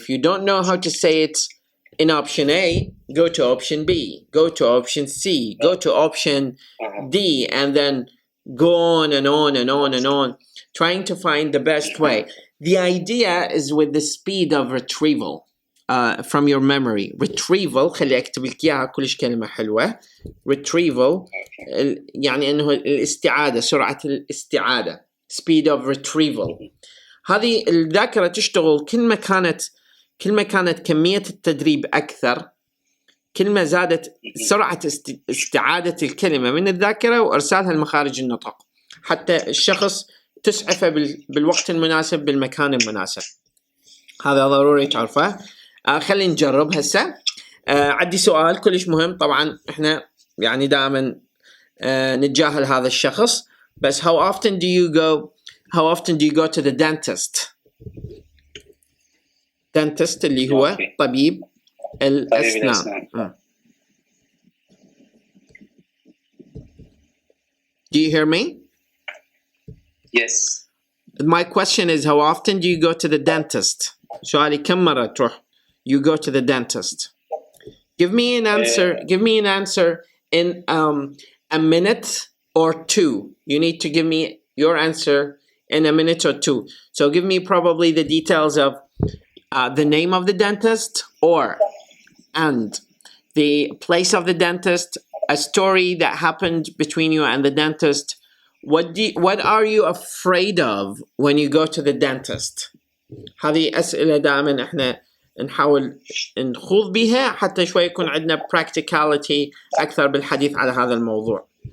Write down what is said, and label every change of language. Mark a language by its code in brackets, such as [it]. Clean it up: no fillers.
[en] If you don't know how to say it in option A, go to option B, go to option C, go to option D, and then go on and on and on and on, trying to find the best way. The idea is with the speed of retrieval from your memory. [ar] Retrieval، خلي أكتب لك إياها كلش كلمة حلوة. Retrieval يعني إنه الاستعادة، سرعة الاستعادة. [en] Speed of retrieval. [ar] هذه الذاكرة تشتغل كل ما كانت كمية التدريب أكثر، كل ما زادت سرعة استعادة الكلمة من الذاكرة وإرسالها لمخارج النطق، حتى الشخص تسعفه بالوقت المناسب بالمكان المناسب. هذا ضروري تعرفه. خلينا نجرب هسه. عندي سؤال كلش مهم. طبعا احنا يعني دائما نتجاهل هذا الشخص، بس [en] how often do you go to the dentist? [ar] dentist اللي هو طبيب الأسنان. [en] Do you hear me? Yes. My question is, how often do you go to the dentist? [ar] سؤالي كم مرة تروح [en] you go to the dentist? Give me an answer. Give me an answer in a minute or two. You need to give me your answer in a minute or two. So give me probably the details of the name of the dentist and the place of the dentist, a story that happened between you and the dentist. What are you afraid of when you go to the dentist? [ar] هذه أسئلة دائما احنا نحاول نخوض بها حتى شوي يكون عندنا practicality أكثر بالحديث على هذا الموضوع.